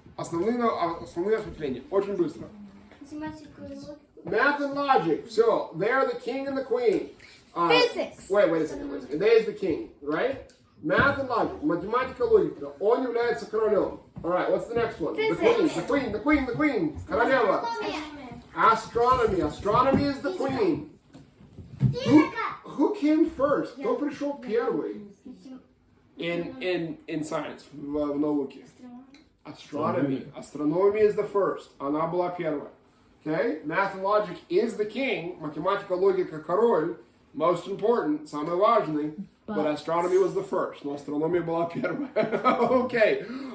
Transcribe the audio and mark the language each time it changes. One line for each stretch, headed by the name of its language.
Russian: Основные ответвления, очень быстро. Математику и логику?
English: Math and logic. So, they're the king and the queen. Physics. Wait a second. There's the king, right? Math and logic.
Russian: Математика, логика. Он является королем.
English: All right, what's the next one? Physics. The queen.
Russian: Королева.
English: Astronomy. Astronomy is the queen. Who came first?
Russian: Кто пришел первый?
English: In science,
Russian: в науке.
English: Astronomy. Astronomy is the first.
Russian: Она была первая.
English: Okay? Math and logic is the king.
Russian: Математика, логика, король.
English: Most important, самый важный. But astronomy was the first.
Russian: Но астрономия была первая.
English: Okay.